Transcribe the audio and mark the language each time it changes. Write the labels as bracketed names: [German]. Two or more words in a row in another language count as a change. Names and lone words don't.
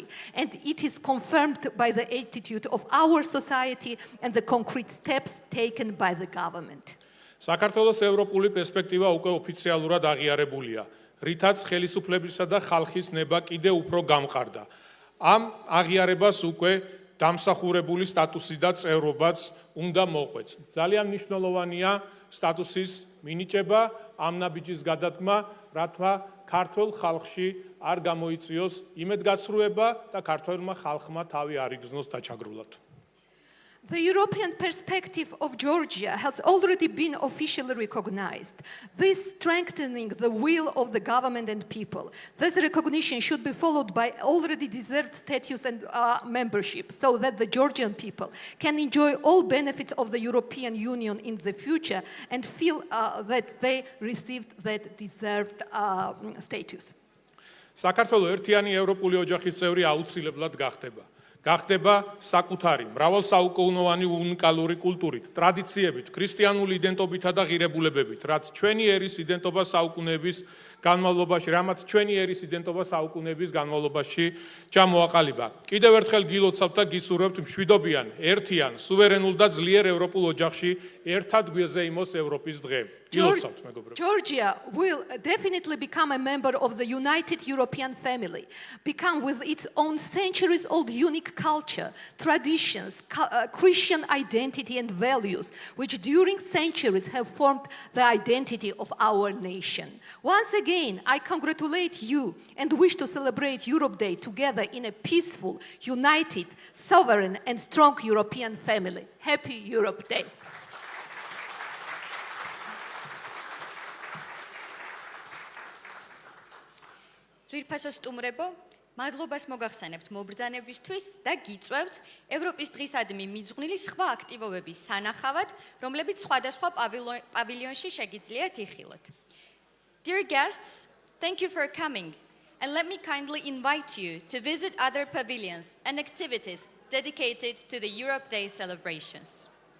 [English] And it is confirmed by the attitude of our society and the concrete steps taken by the government. [Georgian] საქართველოს ევროპული პერსპექტივა უკვე ოფიციალურად აღიარებულია, რითაც ხელისუფლებისა და ხალხის ნება კიდევ უფრო გამყარდა. ამ აღიარებას უკვე დამსახურებული სტატუსი და წევრობაც უნდა მოყვეც. ძალიან მნიშვნელოვანია სტატუსის მინიჭება, ამ ნაბიჯის გადადგმა, რათა ქართულ ხალხში არ გამოიწვიოს იმედგაცრუება და ქართველმა ხალხმა თავი არ იგრძნოს დაჩაგრულად. [English] The European perspective of Georgia has already been officially recognized. This strengthening the will of the government and people. This recognition should be followed by already deserved status and membership, so that the Georgian people can enjoy all benefits of the European Union in the future and feel that they received that deserved status. [Georgian] საქართველოს ერთიანი ევროპული ოჯახის წევრი აუცილებლად გახდება. გახდება საკუთარი, მრავალსაუკუნოვანი უნიკალური კულტურით, ტრადიციებით, ქრისტიანული იდენტობითა და ღირებულებებით, რაც ჩვენი ერის იდენტობა საუკუნეების განმავლობაში, რამაც ჩვენი ერის იდენტობა საუკუნეების განმავლობაში ჩამოაყალიბა. კიდევ ერთხელ გილოცავთ და გისურვებთ მშვიდობიან, ერთიან, სუვერენულ და ძლიერ ევროპულ ოჯახში ერთად გვეზეიმოს ევროპის დღე. [English] Georgia will definitely become a member of the united European family, become with its own centuries-old unique culture, traditions, Christian identity and values, which during centuries have formed the identity of our nation. Once again, I congratulate you and wish to celebrate Europe Day together in a peaceful, united, sovereign and strong European family. Happy Europe Day. [Georgian] ძვირფასო სტუმრებო, მადლობას მოგახსენებთ მობრძანებისთვის და გიწვევთ ევროპის დღისადმი მიძღვნილი სხვა აქტივობების სანახავად, რომლებიც სხვადასხვა პავილიონში შეგიძლიათ იხილოთ. [English] Dear guests, thank you for coming, and let me kindly invite you to visit other pavilions and activities dedicated to the Europe Day celebrations.